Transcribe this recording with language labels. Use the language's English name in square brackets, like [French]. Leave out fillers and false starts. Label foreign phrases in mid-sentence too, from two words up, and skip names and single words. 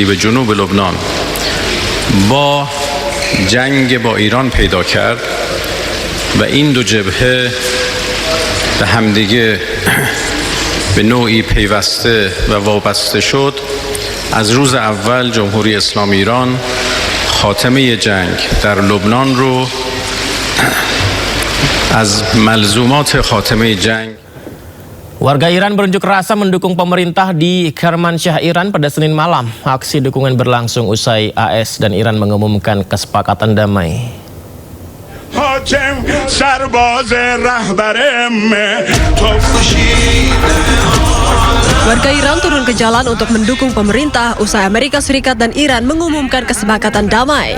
[Persian] به جنوب لبنان با جنگ با ایران پیدا کرد و این دو جبهه به همدیگه به نوعی پیوسته و وابسته شد، از روز اول جمهوری اسلامی ایران خاتمه جنگ در لبنان رو از ملزومات خاتمه جنگ. [Indonesian] Warga Iran berunjuk rasa mendukung pemerintah di Kermansyah, Iran pada Senin malam. Aksi dukungan berlangsung usai AS dan Iran mengumumkan kesepakatan damai. Warga Iran turun ke jalan untuk mendukung pemerintah usai Amerika Serikat dan Iran mengumumkan kesepakatan damai.